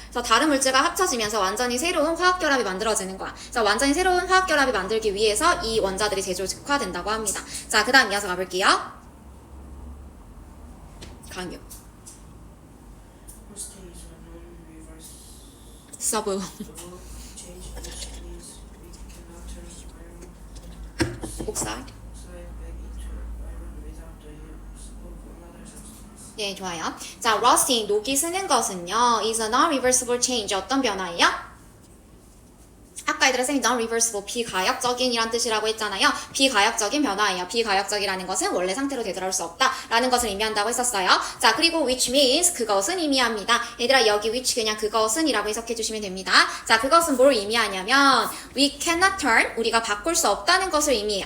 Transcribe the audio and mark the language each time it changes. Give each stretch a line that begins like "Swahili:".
Korean: 그래서 다른 물질과 합쳐지면서 완전히 새로운 화학 결합이 만들어지는 거야. 그래서 완전히 새로운 화학 결합이 만들기 위해서 이 원자들이 재조직화된다고 합니다. 자, 그 다음 이어서 가볼게요. 강요.
English: Rusting is a non-reversible 서브. change which means we cannot turn iron 옥사이드. oxide back into iron without the use of another substance.
Korean: 네, 좋아요. 자, rusting, 녹이 쓰는 것은요,
English: is a non-reversible change.
Korean: 어떤 변화예요? 아까 얘들아 쌤이 non-reversible, 비가역적인이란 뜻이라고 했잖아요. 비가역적인 변화예요. 비가역적이라는 것은 원래 상태로 되돌아올 수 없다라는 것을 의미한다고 했었어요. 자, 그리고 which means, 그것은 의미합니다. 얘들아, 여기 which 그냥 그것은 이라고 해석해 주시면 됩니다. 자, 그것은 뭘 의미하냐면
English: we cannot turn,
Korean: 우리가 바꿀 수 없다는 것을 의미해.